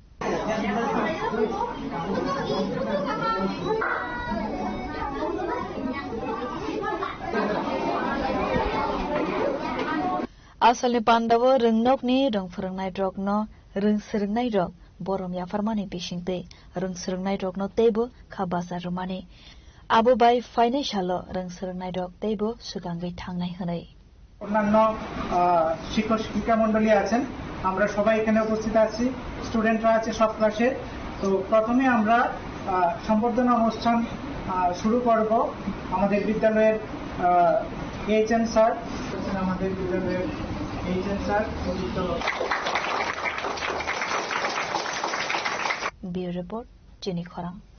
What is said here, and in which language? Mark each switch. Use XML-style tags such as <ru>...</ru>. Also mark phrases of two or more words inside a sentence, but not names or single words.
<trp>Asalni Pandava ringnok ni rong phrangnai drok no ring sirngnai drok borom ya farmani bishingte ring sirngnai drok no tebo khabasa romani Abu bai financial rang sirnai drok tebo sugangai thangnai hanai</trp> <bn>অন্যান্য শিক্ষক শিক্ষিকা মণ্ডলী আছেন আমরা সবাই এখানে উপস্থিত আছি স্টুডেন্টরা আছে সব ক্লাসে তো প্রথমে আমরা সম্বর্ধনা অনুষ্ঠান শুরু করব আমাদের বিদ্যালয়ের</bn> <en>HM sir</en> <bn>আমাদের বিদ্যালয়ের</bn> <en>HM sir Bureau Report Chini Khora.</en>